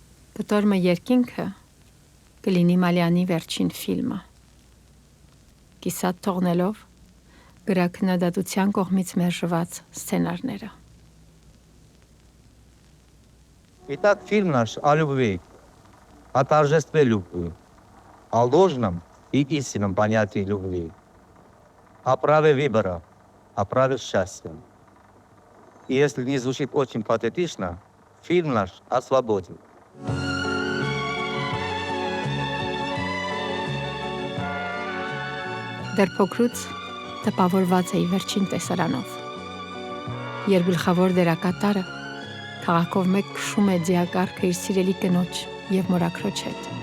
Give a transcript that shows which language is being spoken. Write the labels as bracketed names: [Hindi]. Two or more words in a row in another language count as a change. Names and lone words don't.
[Armenian] Կտորմը երկինքը կլինի Մալյանի վերջին ֆիլմը։ Կիսատ թողնելով գրաքննադատության կողմից մերժված սցենարները։ [Russian] Итак, фильм наш о любви, о торжестве любви, о ложном и истинном понятии любви, о праве выбора, о праве счастья. И если не звучит очень патетично, фильм наш о свободе. [Armenian] Դեռ փոքրուց տպավորված էի վերջին տեսարանով, երբ գլխավոր դերակատարը քաղաքով մեկ քշում է ձիակառքը իր սիրելի կնոջ և մորաքրոջ հետ։